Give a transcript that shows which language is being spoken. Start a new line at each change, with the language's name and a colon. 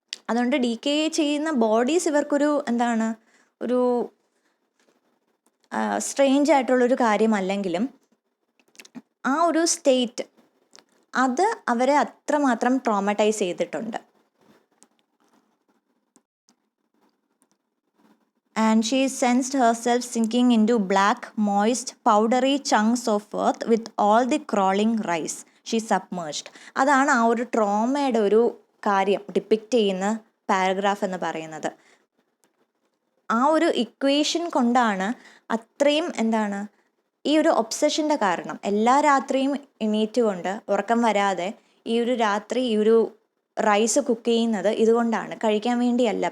Malayalam: അതുകൊണ്ട് ഡീക്കേ ചെയ്യുന്ന ബോഡീസ് ഇവർക്കൊരു എന്താണ് ഒരു സ്ട്രേഞ്ച് ആയിട്ടുള്ളൊരു കാര്യമല്ലെങ്കിലും ആ ഒരു സ്റ്റേറ്റ് അത് അവരെ അത്രമാത്രം ട്രോമറ്റൈസ് ചെയ്തിട്ടുണ്ട്.
English: And she sensed herself sinking into black, moist, powdery chunks of earth with all the crawling rice. She submerged.
Malayalam: അതാണ് ആ ഒരു ട്രോമയുടെ ഒരു കാര്യം ഡിപ്പിക്റ്റ് ചെയ്യുന്ന പാരഗ്രാഫ് എന്ന് പറയുന്നത്. ആ ഒരു ഇക്വേഷൻ കൊണ്ടാണ് അത്രയും എന്താണ് ഈ ഒരു ഒബ്സഷൻ്റെ കാരണം. എല്ലാ രാത്രിയും എണീറ്റുകൊണ്ട് ഉറക്കം വരാതെ ഈ ഒരു രാത്രി ഈ ഒരു റൈസ് കുക്ക് ചെയ്യുന്നത് ഇതുകൊണ്ടാണ്, കഴിക്കാൻ വേണ്ടിയല്ല.